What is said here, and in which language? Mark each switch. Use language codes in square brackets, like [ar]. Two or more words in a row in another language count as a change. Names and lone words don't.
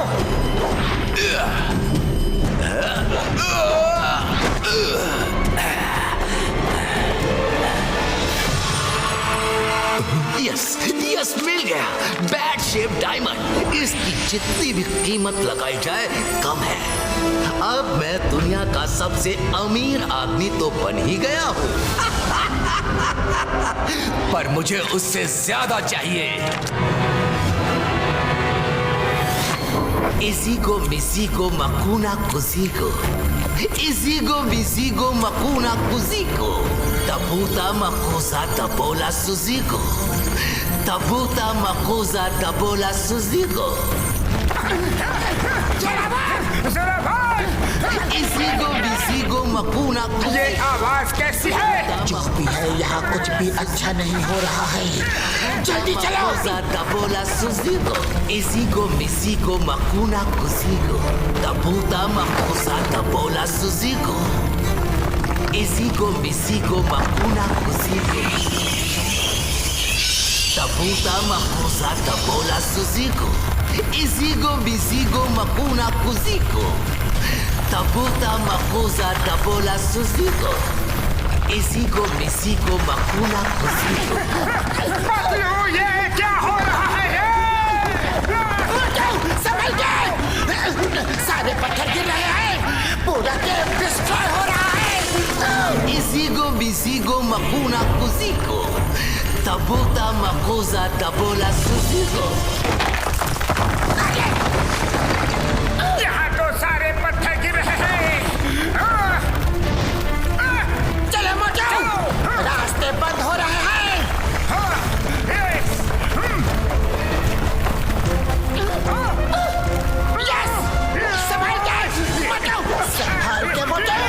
[hi] यस, मिल गया बैड शेप डायमंड। इसकी जितनी भी कीमत लगाई जाए कम है। अब मैं दुनिया का सबसे अमीर आदमी तो बन ही गया हूँ। पर मुझे उससे ज्यादा चाहिए। इसीगो मिसीगो मकूना कुसीगो, इसीगो मिसीगो मकूना कुसीगो। Tabuta makuza tabola suzigo. Tabuta makuza tabola suzigo. इसीगो बिसीगो मकूना ये आवाज कैसी है? जो भी है यहाँ कुछ भी अच्छा नहीं हो रहा है। जल्दी चलो। tabola suzigo. Izigo misigo makuna kuzigo. Tabuta makuza tabola suzigo. Izigo misigo makuna kuzigo. Tabuta makuza tabola suzigo. Izigo misigo makuna kuzigo. Tabuta makuza tabola suzigo. Izigo misigo makuna kuzigo. पतलू, ये क्या हो रहा है? संभल के! सारे पत्थर गिर रहे हैं। पूरा [en] game destroy [hi] हो रहा है। Izigo bisigo makuna kuzigo. Tabuta makuza tabola suzigo. यहाँ तो सारे पत्थर गिर रहे हैं। चलो मचाओ, रास्ते बंद हो रहे हैं। यस, संभाल के मचाओ, संभाल के मचाओ।